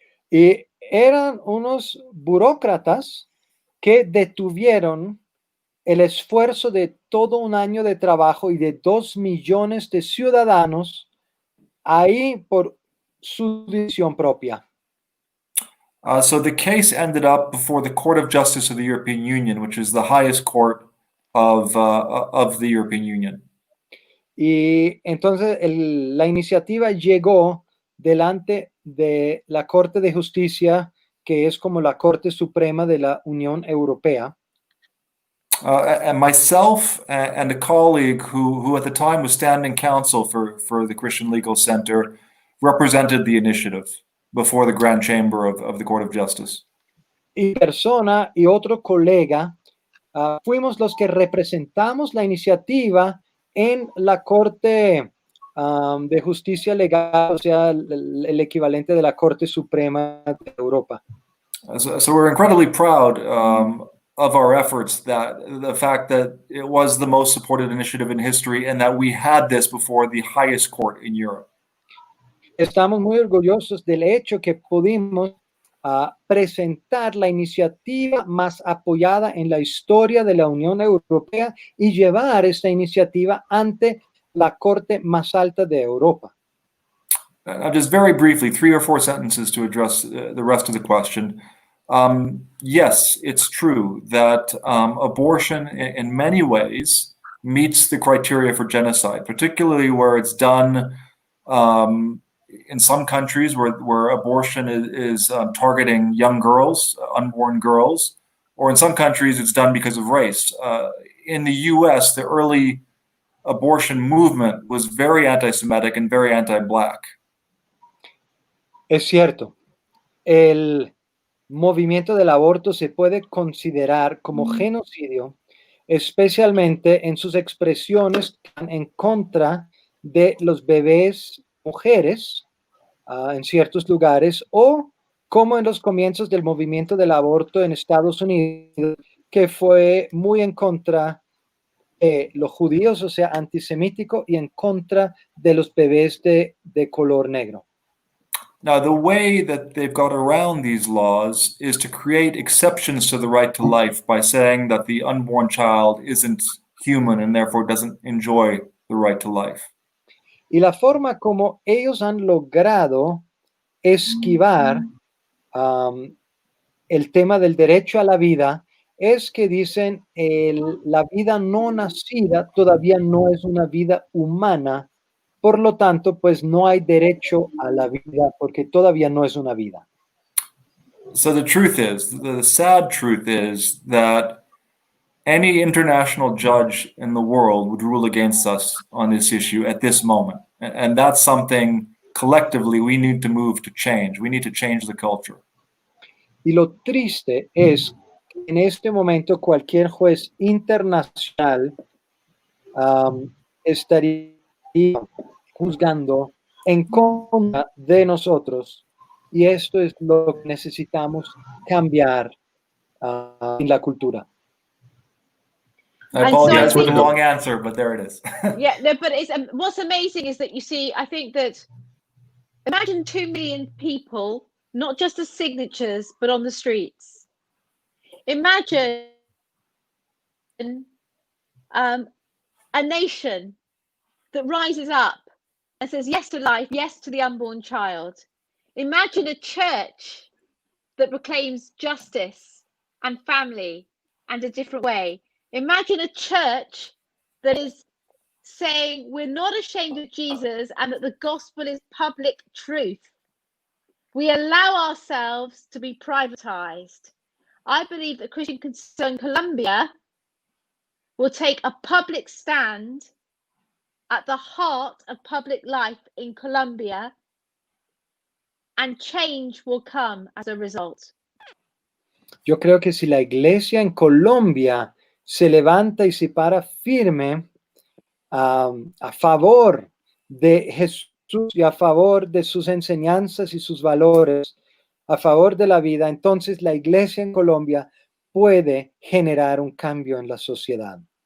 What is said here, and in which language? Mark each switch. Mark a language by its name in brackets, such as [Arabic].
[Spanish] Y eran unos burócratas que detuvieron el esfuerzo de todo un año de trabajo y de 2 millones de ciudadanos ahí por su decisión propia. [English] So the case ended up before the Court of Justice of the European Union, which is the highest court of the European Union. [Spanish] Y entonces la iniciativa llegó delante de la Corte de Justicia, que es como la Corte Suprema de la Unión Europea. [English] And myself and a colleague who at the time was standing counsel for the Christian Legal Center represented the initiative before the Grand Chamber of the Court of Justice. [Spanish] Y persona y otro colega fuimos los que representamos la iniciativa en la Corte de Justicia Legal, o sea, el equivalente de la Corte Suprema de Europa. [English] So we're incredibly proud of our efforts, that the fact that it was the most supported initiative in history and that we had this before the highest court in Europe. [Spanish] Estamos muy orgullosos del hecho que pudimos presentar la iniciativa más apoyada en la historia de la Unión Europea y llevar esta iniciativa ante la Corte más alta de Europa. [English] Now, just very briefly, 3 or 4 sentences to address the rest of the question. Yes, it's true that abortion in many ways meets the criteria for genocide, particularly where it's done in some countries where abortion is targeting young girls, unborn girls, or in some countries, it's done because of race. In the US, the early abortion movement was very anti-Semitic and very anti-Black. [Spanish] Es cierto, el movimiento del aborto se puede considerar como genocidio, especialmente en sus expresiones en contra de los bebés mujeres en ciertos lugares, o como en los comienzos del movimiento del aborto en Estados Unidos, que fue muy en contra de los judíos, o sea, antisemítico, y en contra de los bebés de color negro. [English] Now, the way that they've got around these laws is to create exceptions to the right to life by saying that the unborn child isn't human and therefore doesn't enjoy the right to life. [Spanish] Y la forma como ellos han logrado esquivar el tema del derecho a la vida es que dicen la vida no nacida todavía no es una vida humana, por lo tanto, pues no hay derecho a la vida porque todavía no es una vida. [English] So the truth is, the sad truth is that any international judge in the world would rule against us on this issue at this moment. And that's something collectively we need to move to change. We need to change the culture. [Spanish] Y lo triste es que en este momento cualquier juez internacional estaría juzgando en contra de nosotros, y esto es lo que necesitamos cambiar en la cultura. [English] I apologize for the long answer, but there it is. Yeah, no, but what's amazing is that you see, I think that imagine 2 million people, not just as signatures, but on the streets. Imagine a nation that rises up and says yes to life, yes to the unborn child. Imagine a church that proclaims justice and family and a different way. Imagine a church that is saying we're not ashamed of Jesus and that the gospel is public truth. We allow ourselves to be privatized. I believe that Christian Concern Colombia will take a public stand at the heart of public life in Colombia, and change will come as a result. [Spanish] Yo creo que si la iglesia en Colombia se levanta y se para firme a favor de Jesús y a favor de sus enseñanzas y sus valores, a favor de la vida, entonces la iglesia en Colombia puede generar un cambio en la sociedad.